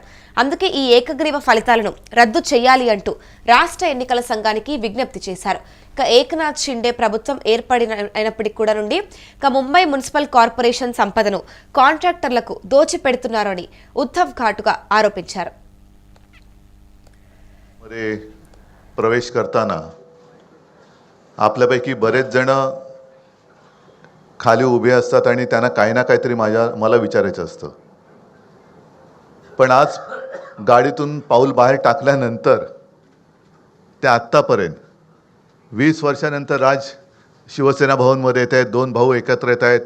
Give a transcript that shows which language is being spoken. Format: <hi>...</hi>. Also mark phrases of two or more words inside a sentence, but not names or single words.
<te>అందుకే ఈ ఏకగ్రీవ ఫలితాలను రద్దు చేయాలి అంటూ రాష్ట్ర ఎన్నికల సంఘానికి విజ్ఞప్తి చేశారు. ఏకనాథ్ షిండే ప్రభుత్వం ఏర్పడినప్పటికీ కూడా నుండి ముంబై మున్సిపల్ కార్పొరేషన్ సంపదను కాంట్రాక్టర్లకు దోచిపెడుతున్నారని ఉద్ధవ్ ఘాటుగా ఆరోపించారు.</te> <mr>प्रवेश करताना आपल्यापैकी बरेच जण खाली उभे असतात आणि त्यांना काही ना काहीतरी मला विचारायचं असतं. पण आज गाडीतून पाऊल बाहेर टाकल्यानंतर ते आत्तापर्यंत 20 वर्षानंतर राज शिवसेना भवनमध्ये येत आहेत, 2 भाऊ एकत्र येत आहेत.</mr>